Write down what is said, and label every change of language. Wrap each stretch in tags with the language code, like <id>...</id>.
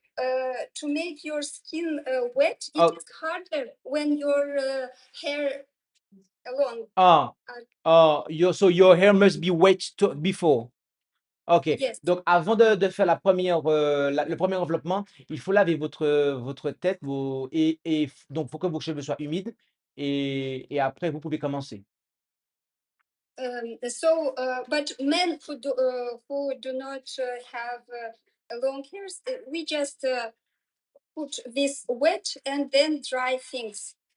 <en>to make your skin wet, it Oh, is harder when your hair long. ah, so your hair must be wet before. OK. Yes.</en> <fr>Donc avant de faire la première, le premier enveloppement, il faut laver votre tête, donc faut que vos cheveux soient humides et après vous pouvez commencer.</fr> <en>But men who do not have long hairs, we just put this wet and then dry things.</en>